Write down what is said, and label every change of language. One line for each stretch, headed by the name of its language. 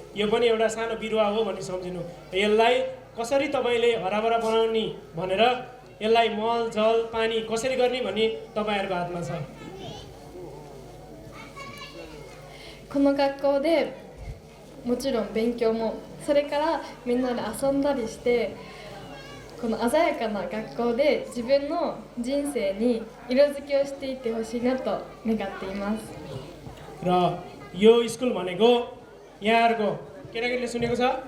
Nepali: यो पनि एउटा सानो बिरुवा हो भन्ने सम्झिनु। यसलाई कसरी तपाईँले हराभरा बनाउने भनेर यसलाई मल जल पानी कसरी गर्ने भन्ने तपाईँहरूको हातमा छ।
Japanese: この学校でもちろん勉強も、それからみんなで遊んだりして、この鮮やかな学校で自分の人生に色づきをしていってほしいなと願っています。
Nepali: र यो स्कुल भनेको यहाँहरूको केटाकेटीले सुनेको छ?